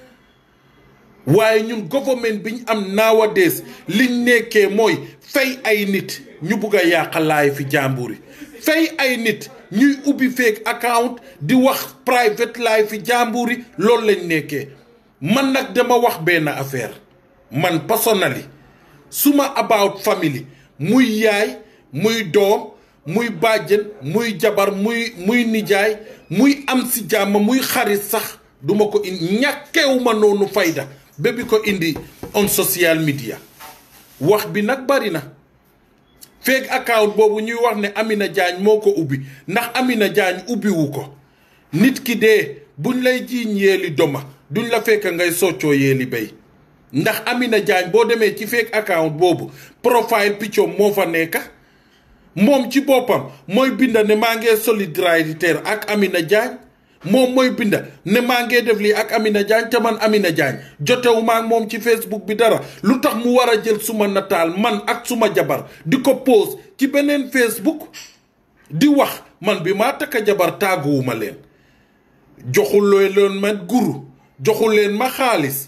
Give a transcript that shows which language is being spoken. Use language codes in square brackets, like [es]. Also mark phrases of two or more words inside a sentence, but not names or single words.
[wo] waaye ñun government biñ am nowadays liñ nekkee mooy fay ay nit ñu bugg a yàqalaay fi jàmbur yi fay ay nit ñuy ubbi [en] fake account [wo] di wax [en] private life [wo] fi jàmbur yi loolu lañ nekkee man nag dama wax benn affaire man personally suma about family muy yaay muy doom muy bàjjen muy jabar muy nijaay muy am si jàmm muy xarit sax duma ko indi ñàkkewuma noonu fayda bébi ko indi [en] on social media [wo] wax bi nag bari na [en] fake account [wo] boobu ñuy wax ne Amina Jaañ moo ko ubbi ndax Amina Jaañ ubbiwu ko nit ki dee buñ lay jiiñ yeeli doma duñ la fekk ngay soccoo yeeli béy ndax Amina Jaañ boo demee ci [en] fake account [wo] boobu [en] profile picture [wo] moo fa nekk moom ci boppam mooy binda ne maa ngee solidarité ak Amina Jaañ moom mooy binda ne maa ngee def lii ak Amina Jaañ te man Amina Jaañ jotewu maa moom ci Facebook bi dara lu tax mu war a jël suma nataal man ak suma jabar di ko post ci beneen Facebook di wax man bi maa takka jabar tàgguwuma leen joxuloo leen ma guru joxu leen ma xaalis